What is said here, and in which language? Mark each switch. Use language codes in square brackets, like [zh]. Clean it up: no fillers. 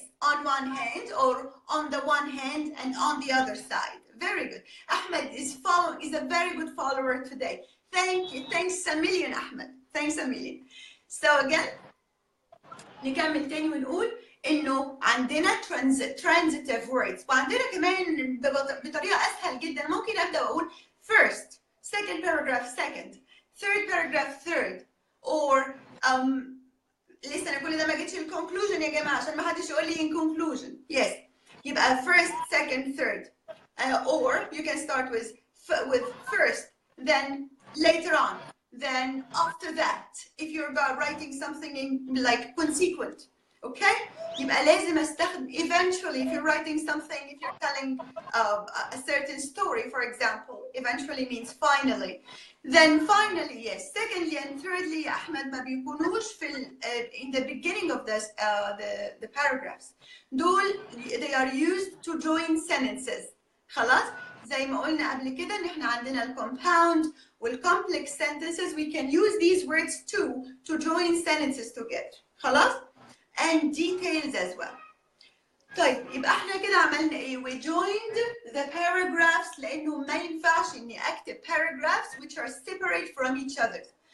[en] On one hand or on the one hand and on the other side. Very good. Ahmed is a very good follower today. Thank you. Thanks a million, Ahmed. Thanks a million. So again, [ar] نكمل تاني ونقول إنه عندنا [en] transitive words [ar] وعندنا كمان بطريقة أسهل جدا ممكن أبدأ وأقول [en] first, second paragraph second, third paragraph third, or [ar] لسه أنا كل ده ما جيتش الكونكلوجن يا جماعة عشان ما حدش يقول لي [en] in conclusion. Yes. [ar] يبقى [en] first, second, third. Or you can start with first, then later on, then after that. If you're writing something in like consequent. Okay? [ar] يبقى لازم أستخدم eventually. [en] If you're writing something, if you're telling a certain story, for example, eventually means finally. Then finally, yes. Secondly and thirdly, Ahmed [ar] ما بيكونوش في [en] in the beginning of this the paragraphs. [ar] دول [en] they are used to join sentences. [ar] خلاص؟ زي ما قلنا قبل كده إن إحنا عندنا الcompound والcomplex sentences. [en] We can use these words too to join sentences together. [ar] خلاص؟ [en] And details as well. [ar] طيب يبقى احنا كده عملنا ايه؟ [en] We joined the paragraphs [ar] لأنه ما ينفعش إني أكتب [en] paragraphs which are separate from each other.